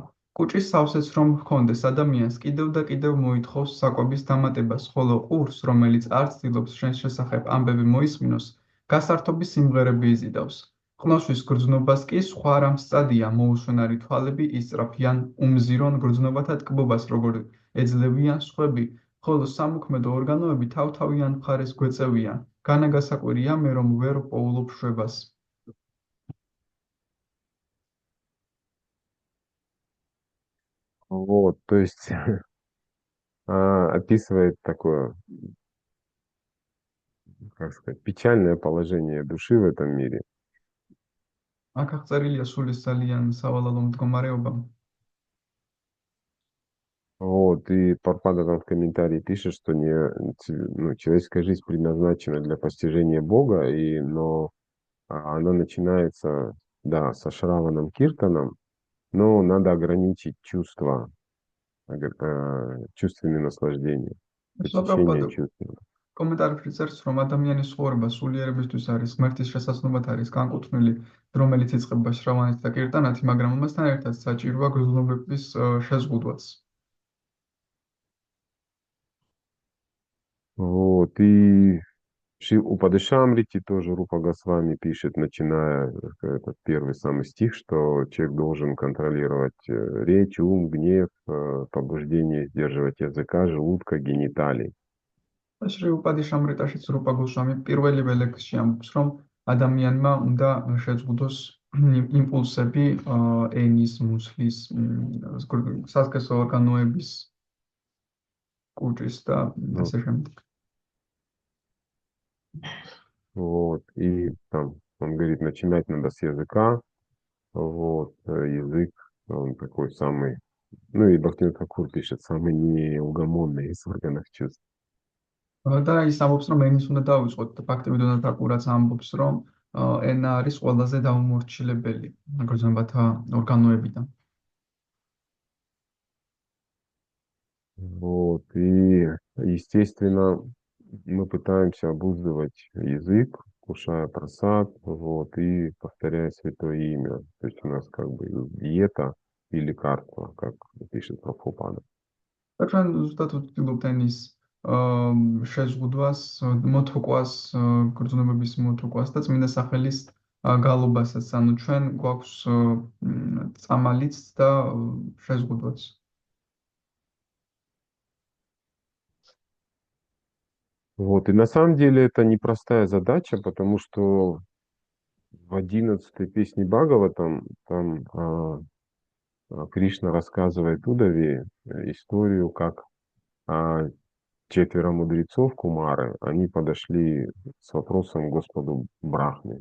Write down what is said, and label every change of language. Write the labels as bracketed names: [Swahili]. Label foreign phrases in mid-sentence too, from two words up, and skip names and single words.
[Georgian] კუჭის სავსეც რომ ჰქონდეს ადამიანს, კიდევ და კიდევ მოითხოვს საკვების დამატებას, ხოლო ყურს, რომელიც არ ცდილობს შენს შესახებ ამბები მოისმინოს, გასართობის სიმღერები იზიდავს. ყნოსვის გრძნობას კი სხვა რამ სწადია, მოუსვენარი თვალები ისწრაფიან უმზირონ გრძნობათა ტკბობას, როგორ ეძლევიან სხვები, ხოლო სამუქმედო ორგანოები თავ-თავიან მხარეს გვეწევიან. განაგასაკვირია მე, რომ ვერ პოულობ შვებას. [Russian] Вот, то есть описывает такое, как сказать, печальное положение души в этом мире. [Georgian] აქ აღწერილია სულის ძალიან სავალალო მდგომარეობა. [Russian] Вот, и Парпада там в комментарии пишет, что ну, человеческая жизнь предназначена для постижения Бога, но она начинается, да, со Шраваном Киртаном, но надо ограничить чувства, чувственные наслаждения, посещение სუპრაპადო чувственного. [Georgian] კომენტარებში წერს, რომ ადამიანის ცხოვრება სულიერებისთვის არის, ღმერთის შესაძლებლობად არის განკუთვნილი, რომელიც იწყება შრავანით და კირტანათი, მაგრამ ამასთან ერთად საჭიროა გრძნობების შეზღუდვაც. [Russian] Вот, и Упадешамрити тоже Рупа Госвами пишет, начиная этот первый самый стих, что человек должен контролировать речь, ум, гнев, побуждение, сдерживать языка, желудка, гениталий. [Georgian] შრი უპადის ამრიტაშიც რუპა გოსვამი პირველივე ლექსში ამბობს, რომ ადამიანმა უნდა შეძღუდოს იმპულსები ენის, მუსლის, სასქესო ორგანოების, კუჭის და [Russian] Ну, [Georgian] ასე შემდეგ. [Russian] вот, и там он говорит, начинать надо с языка, вот, язык, он такой самый, ну и Бахтин Такур пишет, самый неугомонный из органов чувств. [Georgian] და ის ამბობს, რომ ენის უნდა დავიწყოთ და ფაქტობრივად დაკურაც ამბობს, რომ ენა არის ყველაზე დაუმორჩილებელი გრძნობათა ორგანოებიდან. [Russian] Вот, и, естественно, мы пытаемся обуздывать язык, кушая просад, вот, и повторяя святое имя. То есть у нас как бы диета и лекарство, как пишет Прабхупада. [Georgian] და ჩვენ ზუსტად ვცდილობთ ენის შეზღუდვას, მოთოკვას, გრძნობების მოთოკვას და წმინდა სახელის გალობასაც, ანუ ჩვენ გვაქვს წამალიც და შეზღუდვაც. [Russian] Вот, и на самом деле это непростая задача, потому что в 11 песне Бхагаватам там Кришна рассказывает Удаве историю, как а, четверо мудрецов Кумары, они подошли с вопросом к Господу Брахме.